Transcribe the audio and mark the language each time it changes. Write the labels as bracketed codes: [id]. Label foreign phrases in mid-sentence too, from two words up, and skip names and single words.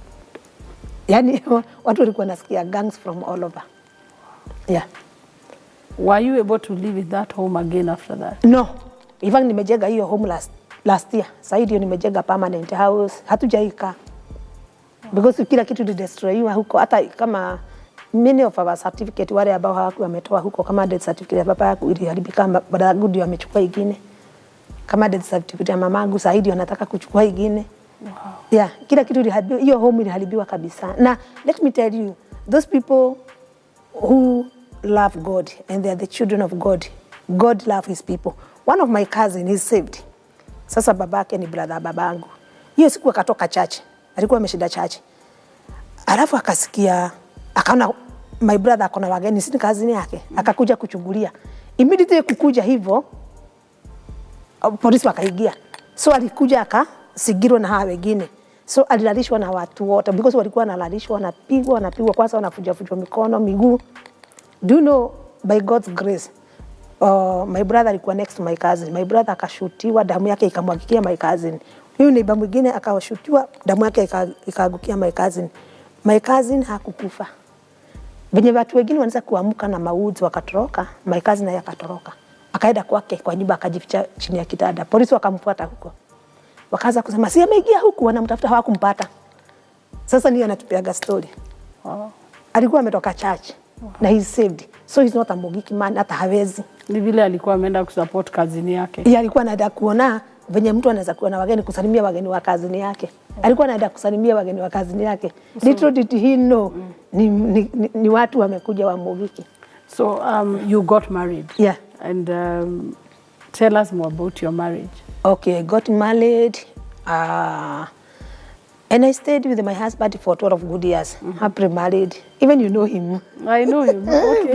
[sw] Yani watu walikuwa nasikia [en] gangs from all over. Yeah. Were you able to live in that home again after that? No. Even [sw] nimejenga hiyo [en] home last year. [sw] Sasa hiyo nimejenga [en] permanent house. [sw] Hatujaika. Because kila kitu destroyiwa huko. Hata kama [en] many of our certificate [sw] wale ambao hawakuwa wametoa huko, kama [en] death certificate [sw] ya baba yako iliharibika, baada ndio amechukua ingine. Kama [en] death certificate [sw] ya mamangu sasa hiyo anataka kuchukua ingine. [en] Wow. [sw] Yeah, kila kitu iliharibiwa. Hiyo home iliharibiwa kabisa. [en] Na let me tell you, those people who love God and they are the children of God. God love his people. One of my cousin is saved. [sw] Sasa babake ni brother babangu. Hiyo siku akatoka church. Alikuwa ameshinda church. Alafu akasikia, akaona [en] my brother [sw] akona wageni, si kazini yake. Akakuja kuchungulia. Immediately kukuja hivyo, polisi wakaingia. So alikuja akasigirwa na hawa wengine. So alilalishwa na watu wote because walikuwa wanalalishwa, wanapigwa kwanza, wanafuja mikono, miguu. [en] Do you know, by God's grace, my brother alikuwa next to my cousin. My brother [sw] akashutiwa, damu yake ikamwagikia [en] my cousin. [sw] Huyu neighbor mwingine akashutiwa, damu yake ikaangukia [en] my cousin. My cousin [sw] hakukufa. Wenye watu wengine wanaanza kuamka na mauzi wakatoroka, [en] my cousin [sw] naye akatoroka. Akaenda kwake kwa nyumba akajificha chini ya kitanda. Polisi wakamfuata huko. Wakaanza kusema si ameingia huku, wanamtafuta, hawakumpata. Sasa ndiye anatupiaga story. Alikuwa ametoka church na [en] he's saved. So he's not a Mugiki man, [sw] hata hawezi. Ni vile alikuwa ameenda kusupport kazini yake. Yeye alikuwa anaenda kuona venye mtu anaweza kuwa na wageni, kusalimia wageni wa kazini yake. Alikuwa anaenda kusalimia wageni wa kazini yake. [en] Little did he know [sw] ni watu wamekuja wa Mugiki. [en] So you got married. Yeah. And tell us more about your marriage. Okay, I got married and I stayed with my husband for 12 good years. Happily married. Even you know him. I know him. Okay.